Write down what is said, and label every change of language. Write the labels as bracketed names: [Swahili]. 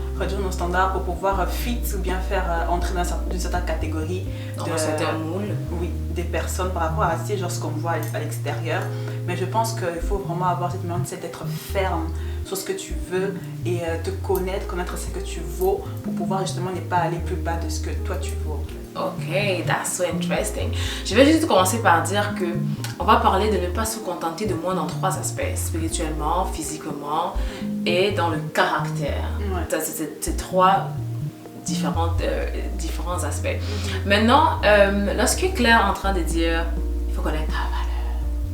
[French] Réduire nos standards pour pouvoir fit ou bien faire entrer dans une certaine catégorie Dans un certain moule. Oui, des personnes par rapport à ce qu'on voit à l'extérieur. Mais je pense qu'il faut vraiment avoir cette mindset d'être ferme sur ce que tu veux et te connaître ce que tu vaux pour pouvoir justement ne pas aller plus bas de ce que toi tu vaux. [English] Ok, that's so interesting. [French] Je vais juste commencer par dire que on va parler de ne pas se contenter de moi dans 3 aspects: spirituellement, physiquement et dans le caractère. Ouais. C'est 3 différents aspects. Maintenant, lorsque Claire est en train de dire il faut connaître ta valeur.